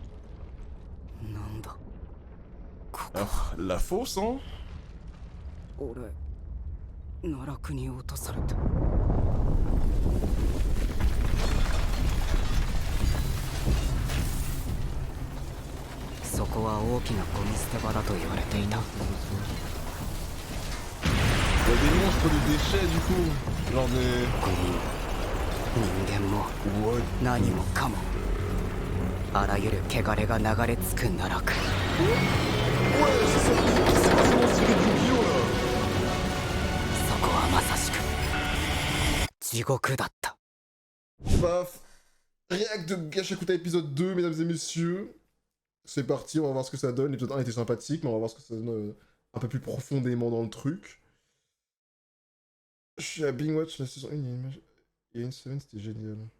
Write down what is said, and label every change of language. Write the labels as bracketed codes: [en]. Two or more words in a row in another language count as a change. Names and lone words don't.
[fr] Ah, la fausse, hein? [ja] 俺奈落に落とされた。そこは大きなゴミ捨て場だと言われていた。 [fr] Il y a des monstres de déchets du coup. Genre des. [ja] 人間も何もかもあらゆる汚れが流れ着く奈落。 [fr] Ouais, c'est pas ce monstre du bio là. [ja] そこはまさしく地獄だった。 [fr] Paf. React de Gachakuta épisode 2, mesdames et messieurs. C'est parti, on va voir ce que ça donne. L'épisode 1 était sympathique, mais on va voir ce que ça donne un peu plus profondément dans le truc. Je suis à [en] Bing Watch [fr] la saison 1, il y a une semaine, c'était génial.